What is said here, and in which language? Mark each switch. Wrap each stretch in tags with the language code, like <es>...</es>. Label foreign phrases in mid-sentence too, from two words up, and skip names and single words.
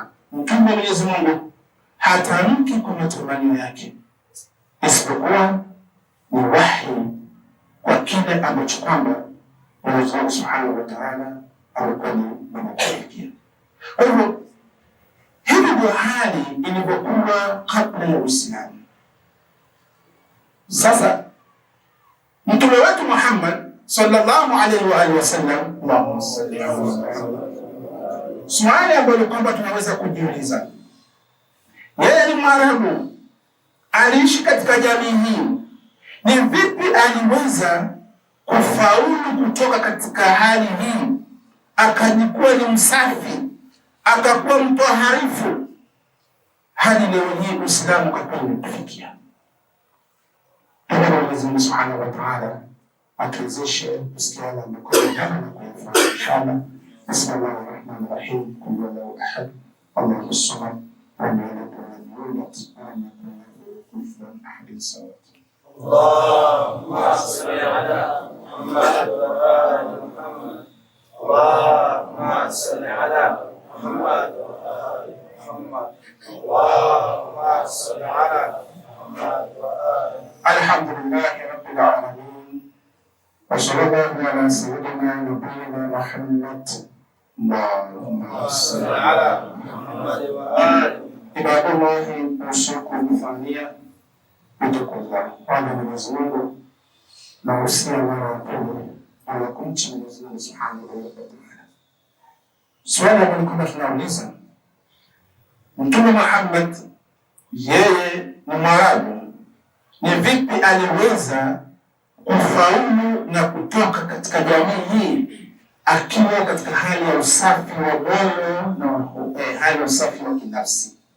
<sw>Mtume Mwenyezi Mungu hatamki kwa matamanio yake, isipokuwa ni wahyi kwa kile ambacho kwamba Mwenyezi Mungu</sw> <ar>سبحانه وتعالى</ar> <sw>alikuwa anamwekea. Kwa hivyo hivi ndio hali ilivyokuwa kabla ya Uislamu. Sasa Mtume wetu</sw> <ar>Muhammad صلى الله عليه وسلم، اللهم صل على محمد,</ar> <sw>swali ambalo kwamba tunaweza kujiuliza, yeye ni Mwarabu, aliishi katika jamii hii, ni vipi aliweza kufaulu kutoka katika hali hii akajikuwa ni msafi, akakuwa mtoharifu, hadi leo hii Uislamu kakuwa umetufikia? Mwenyezi Mungu</sw> <ar>سبحانه وتعالى</ar> <sw>atuwezeshe kusikia yale ambayo na kuyafahamu inshallah.</sw> <ar>بسم الله الرحمن الرحيم. قل هو الله أحد، الله الصمد، لم يلد ولم يولد، ولم يكن له كفوا أحد. اللهم صل على محمد وآل محمد. اللهم صل على محمد وآل محمد. اللهم صل على محمد وآل. الحمد لله رب العالمين. وصلى الله على سيدنا نبينا محمد. اللهم صل على محمد وآل. عباد الله أوصيكم ثانيا بتقوى الله.</ar> <sw>Kwa Mwenyezi Mungu na usia mara ya pili ala kumcha Mwenyezi Mungu</sw> <ar>سبحانه وتعالى.</ar> <sw>Swali ambalo kama tunauliza, Mtume Muhammad yeye ni Mwarabu, ni vipi aliweza kufaulu na kutoka katika jamii hii akiwa katika hali ya usafi wa moyo na hali ya usafi wa kinafsi?</sw>